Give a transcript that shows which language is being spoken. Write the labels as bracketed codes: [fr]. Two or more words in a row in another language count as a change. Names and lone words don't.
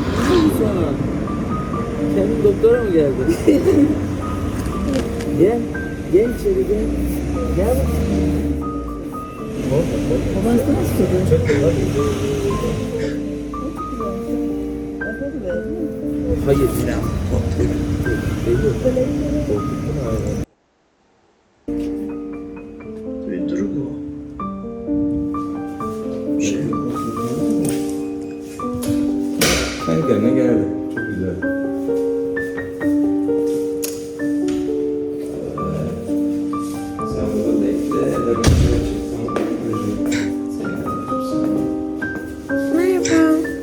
[tr] Kendin doktora mı geldin? Gel. Gel içeri gel. Gel bakayım. Baban sana istiyordu. Çok güzel. Hayır. [bg] То и друго. [tr] Sanki kendine geldi. Çok güzel. Sen burada bekle. Merhaba.